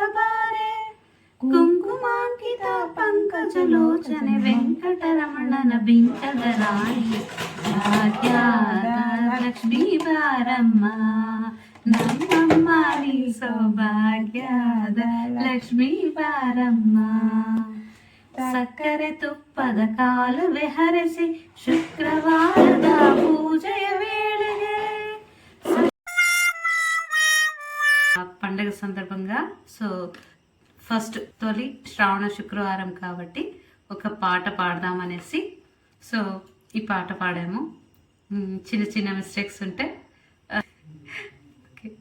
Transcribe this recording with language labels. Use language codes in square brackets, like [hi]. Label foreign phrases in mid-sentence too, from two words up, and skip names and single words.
[kn] ಬಾರೆ, ಕುಂಕುಮಾಂಕಿತ ಪಂಕಜಲೋಚನೆ ವೆಂಕಟರಮಣನ ಬಿಂಕದ ರಾಣಿ ಭಾಗ್ಯದ ಲಕ್ಷ್ಮೀ ಬಾರಮ್ಮ, ನಮ್ಮಮ್ಮ ನೀ ಸೌಭಾಗ್ಯದ ಲಕ್ಷ್ಮೀ ಬಾರಮ್ಮ ಸಕ್ಕರೆ ತುಪ್ಪದ ಕಾಲುವೆ ಹರಿಸಿ ಶುಕ್ರವಾರದ ಪೂಜೆಯ ವೇಳೆಗೆ [te] పండగ సందర్భంగా [en] so first [te] తొలి శ్రావణ శుక్రవారం కాబట్టి ఒక పాట పాడదామనేసి సో ఈ పాట పాడాము. చిన్న చిన్న మిస్టేక్స్ ఉంటే ఓకే.